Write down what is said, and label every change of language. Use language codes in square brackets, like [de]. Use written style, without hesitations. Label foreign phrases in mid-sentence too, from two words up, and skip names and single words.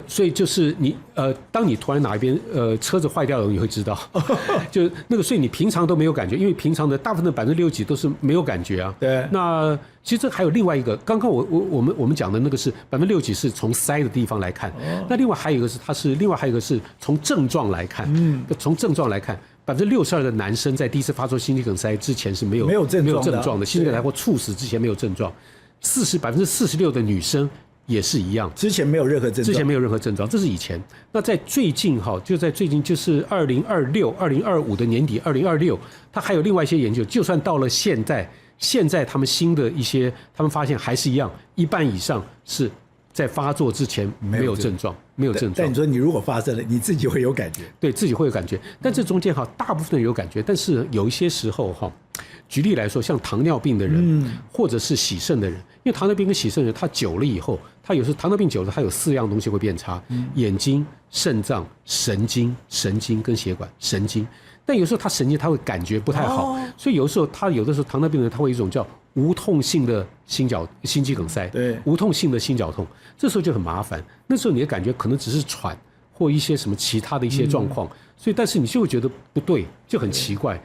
[zh] 所以就是你當你突然哪一邊車子壞掉了，你會知道，就那個，所以你平常都沒有感覺，因為平常的大部分的60%幾都是沒有感覺啊。對。那其實這還有另外一個，剛剛我們講的那個是60%幾是從塞的地方來看，那另外還有一個是另外還有一個是從症狀來看，從症狀來看。62%的男生在第一次發作心肌梗塞之前是沒有症狀的，心肌梗塞或猝死之前没有症狀。46%的女生也是一樣，之前没有任何症狀，這是以前。那在最近就是2026、2025的年底，2026，它還有另外一些研究，就算到了現在他們新的一些，他們發現還是一樣，一半以上是在發作之前沒有症狀。但你說你如果發生了，你自己會有感覺，對自己會有感覺。但這中間大部分人有感覺，但是有一些時候舉例來說，像糖尿病的人，或者是洗腎的人，因為糖尿病跟洗腎的人，他久了以後，他有時候糖尿病久了，他有4樣東西會變差：眼睛、腎臟、神經跟血管神經。但有時候他神经他会感覺不太好，所以有的时候糖尿病人他會有一種叫無痛性的心肌梗塞，對，無痛性的心絞痛，這時候就很麻煩。那時候你的感覺可能只是喘或一些什麼其他的一些狀況，所以但是你就會覺得不對，就很奇怪。